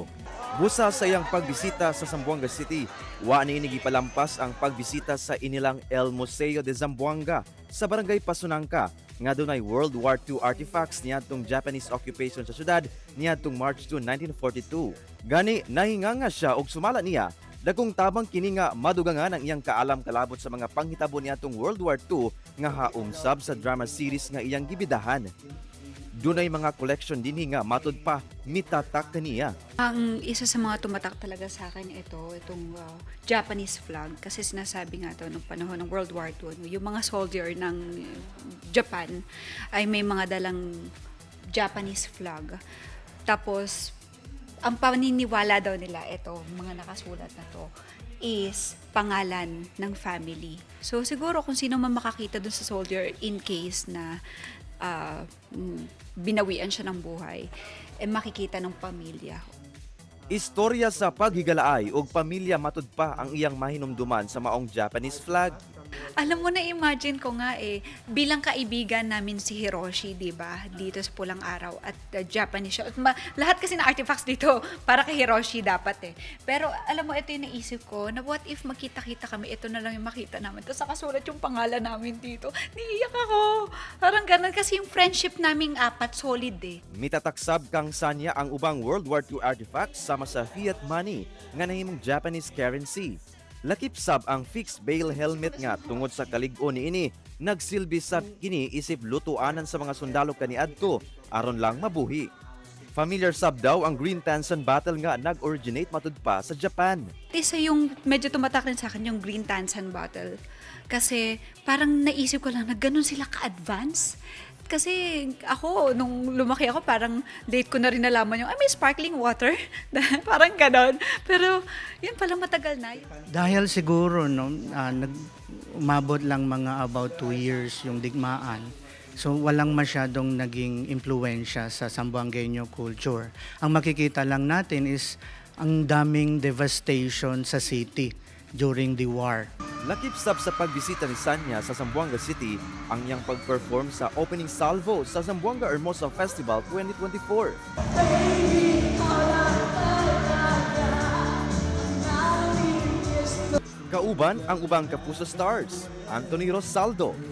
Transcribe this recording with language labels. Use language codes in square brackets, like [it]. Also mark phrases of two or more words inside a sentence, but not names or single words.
[ceb] Busa sa iyang pagbisita sa Zamboanga City, wa niini gipalampas ang pagbisita sa inilang El Museo de Zamboanga sa Barangay Pasunangka nga dunay [en] World War II artifacts [ceb] niadtong [en] Japanese occupation [ceb] sa syudad niadtong March 2, 1942. Gani nahinganga siya og sumala niya dagkong tabang kini nga madugangan ang iyang kaalam kalabot sa mga panghitabo niadtong World War II nga haumsab sa [en] drama series [ceb] nga iyang gibidahan. Dunay mga collection dinhi nga matud pa mitatak kaniya. [tl] Ang isa sa mga tumatak talaga sa akin itong [en] Japanese flag [tl] kasi sinasabi nga to nung panahon ng World War II, yung mga soldier ng Japan ay may mga dalang [en] Japanese flag. [tl] Tapos ang paniniwala daw nila ito, mga nakasulat na to is pangalan ng family. So siguro kung sino man makakita dun sa soldier in case na binawian siya ng buhay, makikita ng pamilya. Istorya sa paghigalaay ug pamilya matud pa ang iyang mahinumduman sa maong [en] Japanese flag. [tl] Alam mo, na-imagine ko nga bilang kaibigan namin si Hiroshi, di ba? Dito sa Pulang Araw at Japanese siya. Lahat kasi na artifacts dito para kay Hiroshi dapat Pero alam mo, ito yung naisip ko na [en] what if [tl] makita-kita kami, ito na lang yung makita namin. Tapos nakasulat yung pangalan namin dito. Niiyak ako. Parang ganun kasi yung friendship naming apat solid [ceb] Mitataksab kang Sanya ang ubang [en] World War II artifacts [ceb] sama sa [en] fiat money [ceb] nga nahimong [en] Japanese currency. [ceb] Lakip sab ang [en] fixed bail helmet [ceb] nga tungod sa kalig-o niini nagsilbi sab kini isip lutuanan sa mga sundalo kaniadto aron lang mabuhi. Familiar sab daw ang Green Tansan battle nga nag-originate matud pa sa Japan. [tl] Isa yung medyo tumatak rin sa akin yung Green Tansan battle kasi parang naisip ko lang na ganun sila ka-advance. Kasi ako, nung lumaki ako, parang late ko na rin nalaman yung, may [en] sparkling water. [tl] Parang ganon. Pero yun pala matagal na. Dahil siguro, umabot lang mga [en] about 2 years [tl] yung digmaan. So walang masyadong naging impluensya sa Zamboangueño culture. Ang makikita lang natin is ang daming devastation sa city [en] during the war. [ceb] Lakip sab sa pagbisita ni Sanya sa Zamboanga City ang iyang pag-perform sa opening salvo sa Zamboanga Hermosa Festival 2024. Kauban ang ubang Kapuso Stars, Anthony Rosaldo,